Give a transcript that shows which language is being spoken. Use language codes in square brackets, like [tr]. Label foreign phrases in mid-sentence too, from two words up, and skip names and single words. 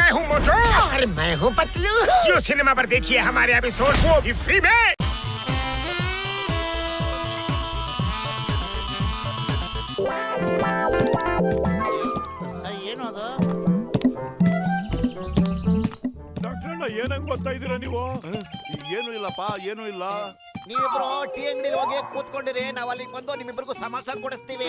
[hi] हूँ मोटू और मैं हूँ पतलू। जियो सिनेमा पर देखिए हमारे एपिसोड, वो भी फ्री में। [kn] ಏನದು? ಡಾಕ್ಟರ್ ಅಣ್ಣ ಏನಂಗ್ ಗೊತ್ತಾ ಇದೀರಾ ನೀವು? ಏನು ಇಲ್ಲಪ್ಪ, ಏನು ಇಲ್ಲ. ನೀವಿಬ್ರು ಟೀ ಅಂಗಡಿಲಿ ಹೋಗಿ ಕೂತ್ಕೊಂಡಿರಿ, ನಾವ್ ಅಲ್ಲಿಗೆ ಬಂದು ನಿಮ್ಮಿಬ್ಬರಿಗೂ ಸಮಾಸ ಕೊಡಿಸ್ತೀವಿ.